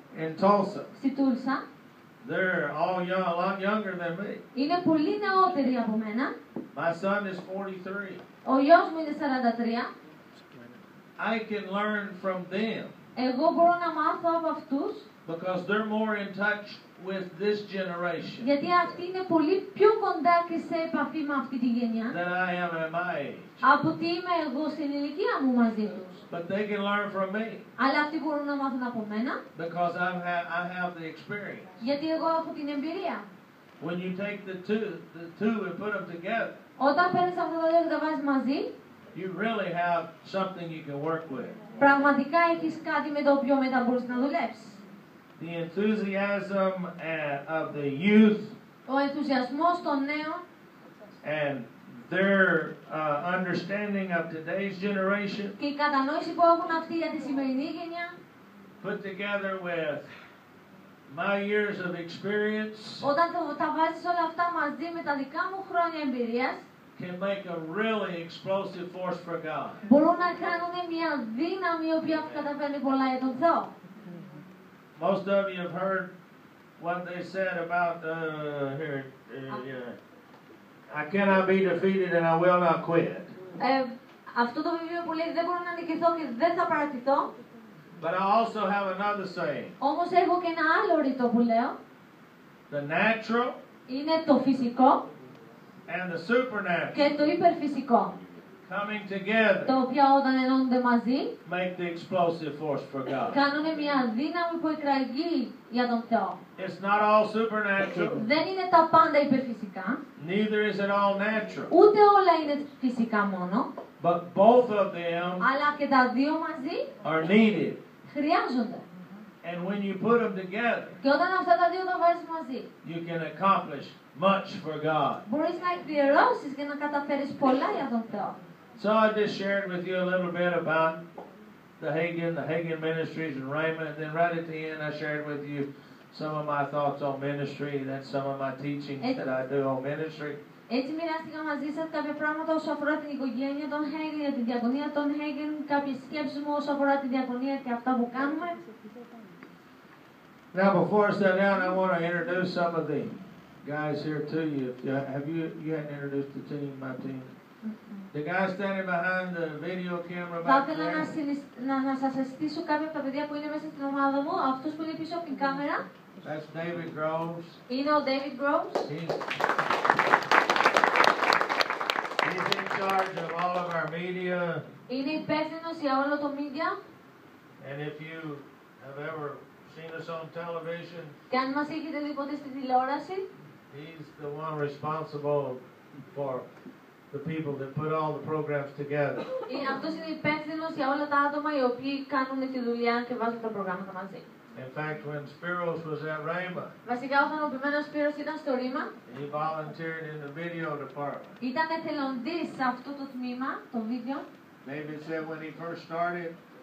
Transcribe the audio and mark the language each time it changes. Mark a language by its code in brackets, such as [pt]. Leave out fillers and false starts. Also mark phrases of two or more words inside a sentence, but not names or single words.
[en] in Tulsa, [el] στη Τούλσα, [en] They're all young, a lot younger than me. [el] Είναι πολύ νεότεροι από μένα. [en] My son is 43. [el] Ο γιος μου είναι 43. [en] I can learn from them [el] Εγώ μπορώ να μάθω από αυτούς, [en] because they're more in touch with this generation [el] γιατί αυτοί είναι πολύ πιο κοντά και σε επαφή με αυτή τη γενιά [en] than I am at my age. [el] από ότι είμαι εγώ στην ηλικία μου μαζί τους. [en] But they can learn from me [el] Αλλά αυτοί μπορούν να μάθουν από μένα, [en] because I have the experience. [el] γιατί εγώ έχω την εμπειρία. [en] When you take the two and put them together, [el] Όταν παίρνεις αυτά τα δύο και τα βάζεις μαζί, [en] you really have something you can work with. [el] πραγματικά έχεις κάτι με το οποίο μετά μπορείς να δουλέψεις. [en] The enthusiasm of the youth [el] Ο ενθουσιασμός των νέων [en] and their understanding of today's generation [el] και η κατανόηση που έχουν αυτοί για τη σημερινή γενιά, [en] put together with my years of experience [el] όταν τα βάζεις όλα αυτά μαζί με τα δικά μου χρόνια εμπειρίας, [en] can make a really explosive force for God. [el] μπορούν να κάνουν μια δύναμη η οποία καταφέρνει πολλά για τον Θεό. [en] Most of you have heard what they said about I cannot be defeated and I will not quit. [el] Αυτό το βιβλίο που λέει δεν μπορώ να νικηθώ και δεν θα παρατηθώ. [en] But I also have another saying. [el] Όμως έχω και ένα άλλο ρητό που λέω. [en] The natural [el] Είναι το φυσικό [en] and the supernatural [el] και το υπερφυσικό. [en] coming together [el] Το οποίο όταν ενώνονται μαζί [en] make the explosive force for God. [el] κάνουν μια δύναμη που εκραγεί για τον Θεό. [en] It's not all supernatural, [el] Δεν είναι τα πάντα υπερφυσικά, [en] neither is it all natural, [el] ούτε όλα είναι φυσικά μόνο, [en] but both of them [el] αλλά και τα δύο μαζί [en] are needed. [el] χρειάζονται. [en] And when you put them together, [el] Και όταν αυτά τα δύο τα βάζεις μαζί, [en] you can accomplish much for God. [el] μπορείς να εκπληρώσεις και να καταφέρεις πολλά για τον Θεό. [en] So I just shared with you a little bit about the Hagen Ministries and Rhema, and then right at the end I shared with you some of my thoughts on ministry, that's some of my teachings that I do on ministry. [el] Έτσι μοιράστηκα μαζί σας κάποια πράγματα όσο αφορά την οικογένεια των Hagen, για τη διακονία των Hagen, κάποιες σκέψεις μου όσο αφορά τη διακονία και αυτά που κάνουμε. [en] Now before I sit down, I want to introduce some of the guys here to you. You hadn't introduced the team, my team. The guy standing behind the video camera [el] Θα [en] back [el] ήθελα να σας αισθήσω κάποια από τα παιδιά που είναι μέσα στην ομάδα μου, αυτούς που είναι πίσω από την κάμερα. [en] That's David Groves. [el] Είναι ο David Groves. [en] He's in charge of all of our media. [el] Είναι υπεύθυνος για όλο το media. [en] And if you have ever seen us on television, [el] Και αν μας έχετε δει ποτέ στη τηλεόραση, [en] he's the one responsible for the people that put all the programs together. [el] αυτός είναι υπεύθυνος για όλα τα άτομα οι οποίοι κάνουν τη δουλειά και βάζουν τα προγράμματα μαζί. [en] In fact, when Spiros was at Rhema, [el] Βασικά όταν ο ποιμένος Σπύρος ήταν στο Ρήμα, [en] he volunteered in the video department. [el] ήταν εθελοντής σε αυτό το τμήμα, το βίντεο. [en] David said when he first started,